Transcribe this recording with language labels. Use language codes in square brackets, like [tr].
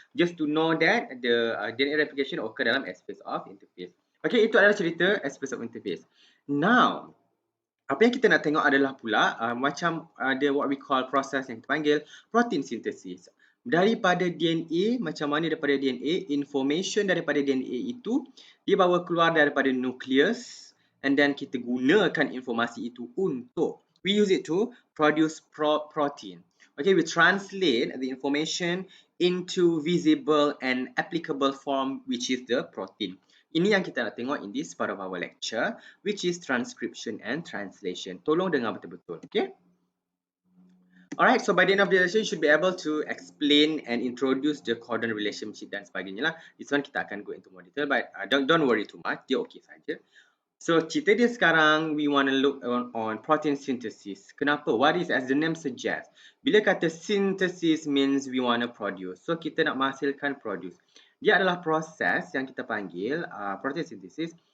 [en] Just to know that the DNA replication occur dalam S-phase of interphase. [ms] Okay, itu adalah cerita S-phase of interphase. Now, apa yang kita nak tengok adalah pula macam ada [en] what we call [ms] process yang kita panggil protein synthesis. Daripada DNA, macam mana daripada DNA, information daripada DNA itu dibawa keluar daripada nukleus, and then kita gunakan informasi itu untuk, [en] we use it to produce protein. Okay, we translate the information into visible and applicable form, which is the protein. [ms] Ini yang kita nak tengok [en] in this part of our lecture, which is transcription and translation. [ms] Tolong dengar betul-betul, [en] okay? Alright, so by the end of the lesson, you should be able to explain and introduce the codon relationship [ms] dan sebagainya lah. [en] This one kita akan go into more detail, but don't worry too much, [ms] dia okay saja. [en] So, [ms] cerita dia sekarang, [en] we want to look on protein synthesis. Kenapa? What is, as the name suggests, bila kata synthesis means we want to produce. [ms] So, kita nak menghasilkan produce. Dia adalah proses yang kita panggil protein synthesis.